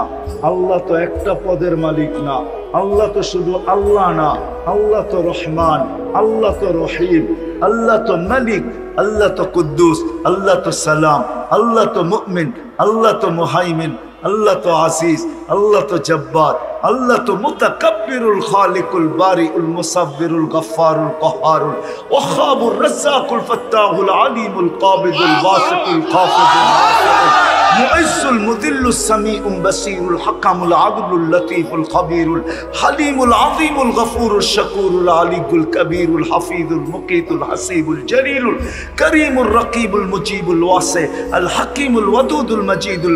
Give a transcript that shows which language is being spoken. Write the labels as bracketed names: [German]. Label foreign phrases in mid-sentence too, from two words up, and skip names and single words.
[Bangla] আল্লাহ তো একটা পদের মালিক না, আল্লাহ তো শুধু আল্লাহ না, আল্লাহ তো রহমান, আল্লাহ তো রহিম, আল্লাহ তো মালিক, আল্লাহ তো কুদ্দুস, আল্লাহ তো সালাম, আল্লাহ তো মুমিন, আল্লাহ তো মুহাইমিন, আল্লাহ তো আসিস, আল্লাহ তো জব্বার, আল্লাহ তো মুতাকাব্বিরুল খালিকুল বারিউল মুসাব্বিরুল গফফারুল কহারুল ওয়াহাবুর রাজ্জাকুল ফাত্তাহুল আলিমুল কাবিদুল বাসিতুল খাফিদুল মুইজ্জুল মুদিল্লুস সামিউল বাসীরুল হাকামুল আদলুল লতীফুল খবীরুল হালিমুল আযীমুল গফুরুশ শাকুরুল আলিকুল কবীরুল হাফিজুল মুকীতুল হাসিবুল জলিলুল করিমুর রকিবুল মুজিবুল ওয়াসি আল হাকিমুল ওয়াদুদুল মজিদুল